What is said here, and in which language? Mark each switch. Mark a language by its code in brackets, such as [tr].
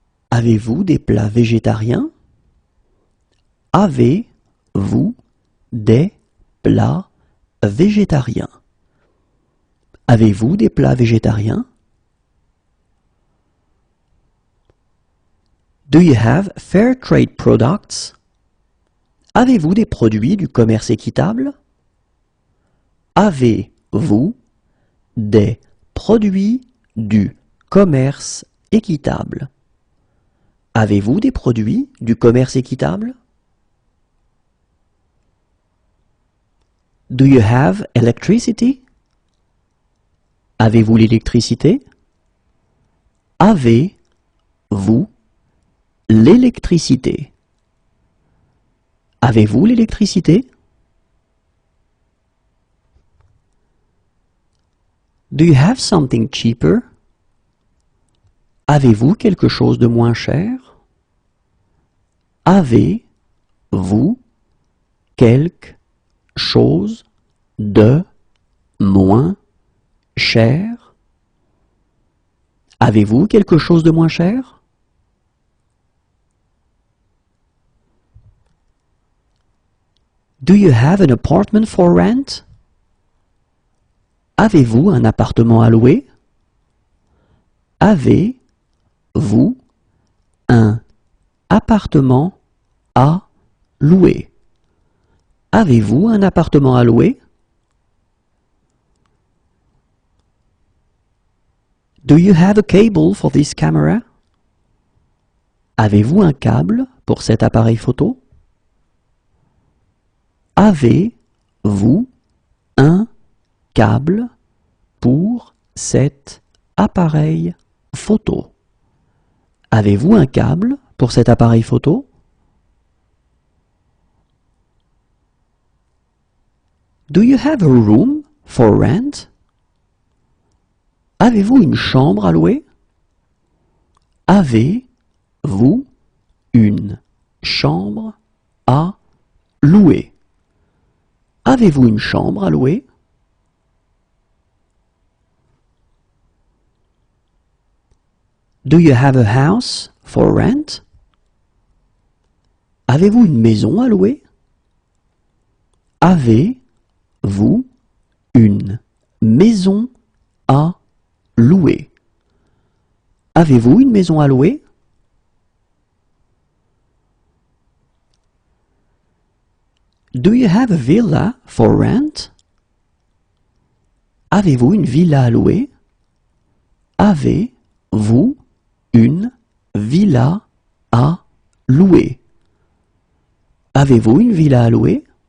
[fr] Avez-vous des plats végétariens? Avez-vous des plats végétariens? Avez-vous des plats végétariens? [en] Do you have fair trade products? [fr] Avez-vous des produits du commerce équitable? Avez-vous des produits du commerce équitable? Avez-vous des produits du commerce équitable? [en] Do you have electricity? [fr] Avez-vous l'électricité? Avez-vous l'électricité? Avez-vous l'électricité? [en] Do you have something cheaper? [fr] Avez-vous quelque chose de moins cher? Avez-vous quelque chose de moins cher? Avez-vous quelque chose de moins cher? [en] Do you have an apartment for rent? [fr] Avez-vous un appartement à louer? Avez-vous un appartement à louer? Avez-vous un appartement à louer? [en] Do you have a cable for this camera? [fr] Avez-vous un câble pour cet appareil photo? Avez-vous un câble pour cet appareil photo? Avez-vous un câble pour cet appareil photo? [en] Do you have a room for rent? [fr] Avez-vous une chambre à louer? Avez-vous une chambre à louer? Avez-vous une chambre à louer? [en] Do you have a house for rent? [fr] Avez-vous une maison à louer? Avez-vous une maison à louer? Avez-vous une maison à louer? [en] Do you have a villa for rent? [fr] Avez-vous une villa à louer? Avez-vous une villa à louer? Avez-vous une villa à louer?